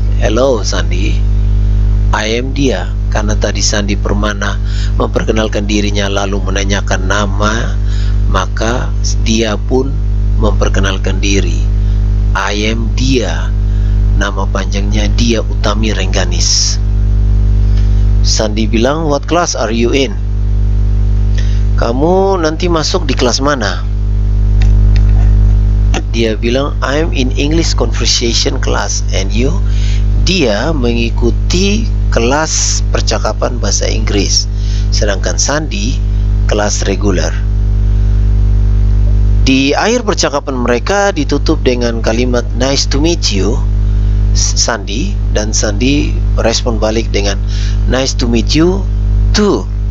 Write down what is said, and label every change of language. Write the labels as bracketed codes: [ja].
[en] Hello Sandi, I am dia. [id] Karena tadi Sandi Permana memperkenalkan dirinya lalu menanyakan nama, maka dia pun memperkenalkan diri. [en] I am dia. [id] Nama panjangnya Dia Utami Rengganis. Sandi bilang, [en] what class are you in? [id] Kamu nanti masuk di kelas mana? Dia bilang, [en] I'm in English conversation class. And you? [id] Dia mengikuti kelas percakapan bahasa Inggris, sedangkan Sandi kelas reguler. Di akhir percakapan mereka ditutup dengan kalimat [en] nice to meet you, [id] Sandi, dan Sandi respon balik dengan [en] nice to meet you too.